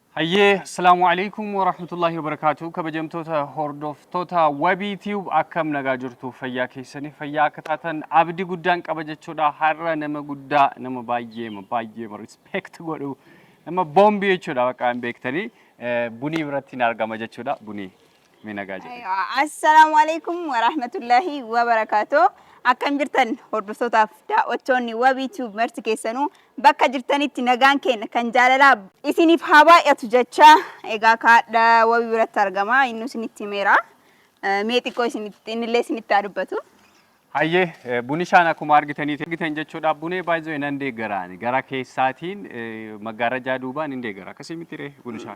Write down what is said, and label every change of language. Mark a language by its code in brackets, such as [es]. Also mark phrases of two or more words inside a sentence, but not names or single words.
[ar] السلام عليكم ورحمة الله وبركاته. [om] Kabajamtoota hordoftoota Wabii Tube akkam nagaa jirtu fayyaa keessanii fayyaa akka taatan abdii guddaan qaba jechuudha. Har'a nama guddaa nama baay'ee respect godhu nama boombii jechuudha bakka hin beektanii bunii biratti hin argama jechuudha. Bunii mee nagaa jedhe. [ar] السلام عليكم ورحمة الله وبركاته. [om] Akkam jirtan hordoftootaaf daawwattoonni Wabii Tube marti keessanuu bakka jirtanitti nagaan keenya kan jaalalaa isiniif haa baay'atu jecha egaa kaadha Wabii biratti argama inni isinitti himeera mee xiqqoo inillee isinitti haa dubbatu. Hayyee buni shaan akkuma argitan jechuudha bunee baay'ee nan deeggarani gara keessaatiin maggaarajaa duubaan hin deeggara akkasii miti ree buni shaan.